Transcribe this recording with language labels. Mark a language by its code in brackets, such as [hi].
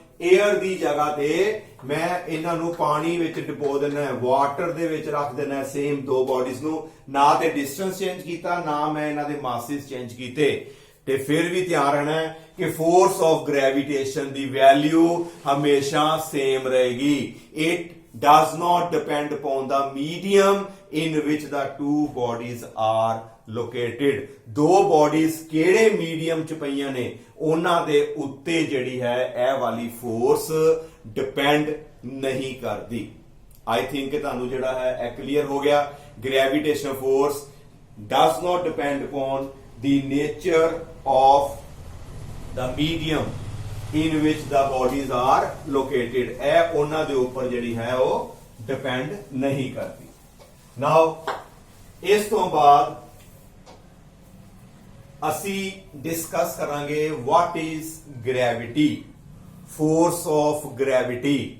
[pa] Air ਦੀ ਜਗ੍ਹਾ ਤੇ ਮੈਂ ਇਹਨਾਂ ਨੂੰ ਪਾਣੀ ਵਿੱਚ ਡਿਪੋ ਦੇਣਾ ਹੈ, ਵਾਟਰ ਦੇ ਵਿੱਚ ਰੱਖ ਦੇਣਾ ਹੈ, ਸੇਮ ਦੋ ਬਾਡੀਜ਼ ਨੂੰ, ਨਾ ਤੇ ਡਿਸਟੈਂਸ ਚੇਂਜ ਕੀਤਾ ਨਾ ਮੈਂ ਇਹਨਾਂ ਦੇ ਮਾਸਿਸ ਚੇਂਜ ਕੀਤੇ. ਤੇ ਫਿਰ ਵੀ ਧਿਆਨ ਰੱਖਣਾ ਹੈ ਕਿ force of gravitation ਦੀ value ਹਮੇਸ਼ਾ ਸੇਮ ਰਹੇਗੀ. [en] It does not depend upon the medium in which the two bodies are located. [pa] ਦੋ bodies ਕਿਹੜੇ ਮੀਡੀਅਮ ਚ ਪਈਆਂ ਨੇ ਉਹਨਾਂ ਦੇ ਉੱਤੇ ਜਿਹੜੀ ਹੈ ਇਹ ਵਾਲੀ ਫੋਰਸ ਡਿਪੈਂਡ ਨਹੀਂ ਕਰਦੀ. [en] I think [pa] ਤੁਹਾਨੂੰ ਜਿਹੜਾ ਹੈ ਇਹ ਕਲੀਅਰ ਹੋ ਗਿਆ. [en] Gravitation force does not depend upon the nature of the medium in which the bodies are located. [pa] ਇਹ ਉਹਨਾਂ ਦੇ ਉੱਪਰ ਜਿਹੜੀ ਹੈ ਉਹ ਡਿਪੈਂਡ ਨਹੀਂ ਕਰਦੀ. ਨਾਓ ਇਸ ਤੋਂ ਬਾਅਦ ਅਸੀਂ ਡਿਸਕਸ ਕਰਾਂਗੇ [en] what is gravity, force of gravity.